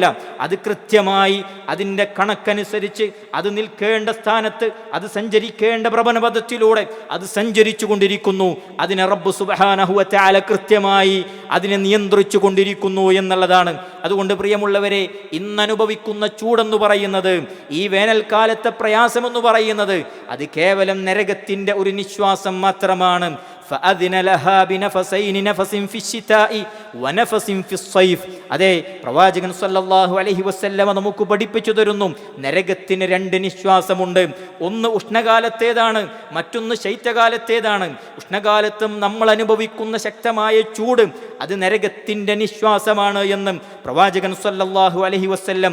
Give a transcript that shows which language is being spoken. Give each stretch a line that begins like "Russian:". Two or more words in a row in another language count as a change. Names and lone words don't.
Malayalam: അത് കൃത്യമായി അതിൻ്റെ കണക്കനുസരിച്ച് അത് നിൽക്കേണ്ട സ്ഥാനത്ത്, അത് സഞ്ചരിക്കേണ്ട പ്രവണപഥത്തിലൂടെ അത് സഞ്ചരിച്ചു കൊണ്ടിരിക്കുന്നു. അതിനെ റബ്ബ്
Arabic: سبحانه وتعالى
Malayalam: കൃത്യമായി അതിനെ നിയന്ത്രിച്ചു കൊണ്ടിരിക്കുന്നു എന്നുള്ളതാണ്. അതുകൊണ്ട് പ്രിയമുള്ളവരെ, ഇന്നനുഭവിക്കുന്ന ചൂടെന്ന് പറയുന്നത്, ഈ വേനൽക്കാലത്തെ പ്രയാസമെന്ന് പറയുന്നത് അത് കേവലം നരകത്തിൻ്റെ ഒരു നിശ്വാസം മാത്രമാണ്.
Arabic: فأذن لها بنفسين نفس في الشتاء ونفس في الصيف.
Malayalam: അതെ, പ്രവാചകൻ
Arabic: صلى الله عليه وسلم
Malayalam: നമുക്ക് പഠിപ്പിച്ചു തരുന്നു, നരകത്തിന് 2 നിശ്വാസമുണ്ട്. ഒന്ന് ഉഷ്ണകാലത്തേതാണ്, മറ്റൊന്ന് ശൈത്യകാലത്തേതാണ്. ഉഷ്ണകാലത്തും നമ്മൾ അനുഭവിക്കുന്ന ശക്തമായ ചൂട് അത് നരകത്തിൻ്റെ നിശ്വാസമാണ് എന്ന് പ്രവാചകൻ
Arabic: صلى الله عليه وسلم.